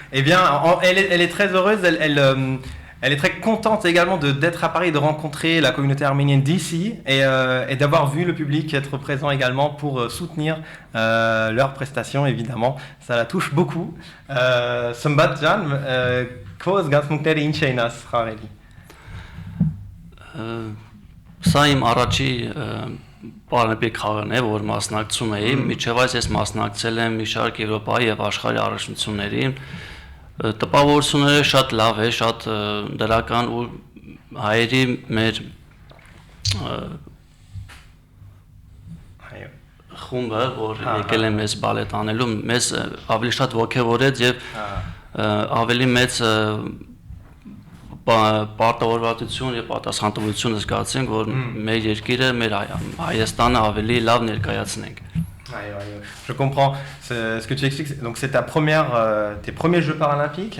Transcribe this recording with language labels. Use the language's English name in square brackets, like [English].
[French] Eh bien, elle est très heureuse. Elle est très contente également d'être à Paris, de rencontrer la communauté arménienne d'ici et d'avoir vu le public être présent également pour soutenir leurs prestations, évidemment. Ça la touche beaucoup. [Armenian] Sambat Jan, [French] quoi est-ce [Armenian] ինչ էին ասխարելի։ Սա իմ առաջի պարալիմպիկ խաղն է, որ մասնակցում էի, միջև այս ես մասնակցել եմ մի շարք Եվրոպայի եւ աշխարհի առաջնությունների։ Տպավորությունները շատ լավ է, շատ դրական ու հայերի մեր խումբը, որ եկել է մեզ բալետ անելու, մեզ ավելի շատ ոգևորեց եւ ավելի մեծ պարտավորվածություն եւ պատասխանատվություն զգացենք, որ մեր երկիրը, մեր Հայաստանը ավելի լավ ներկայացնենք։ [French] Je comprends ce que tu expliques. Donc c'est tes premiers Jeux paralympiques.